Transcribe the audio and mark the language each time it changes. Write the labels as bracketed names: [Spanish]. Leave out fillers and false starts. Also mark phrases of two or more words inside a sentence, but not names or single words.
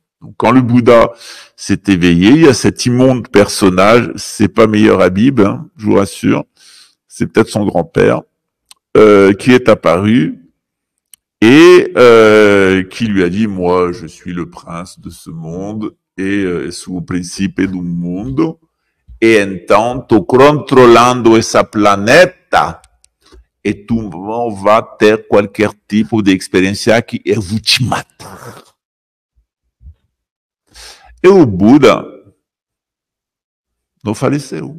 [French] Donc, quand le Bouddha s'est éveillé, il y a cet immonde personnage, c'est pas Meilleur Habib, hein, je vous rassure, c'est peut-être son grand-père, qui est apparu et qui lui a dit, moi, je suis le prince de ce monde et [Portuguese] sou príncipe do mundo, e então tô controlando essa planeta e tu vai ter qualquer tipo de experiência que eu vou te matar. E o Buda não faleceu.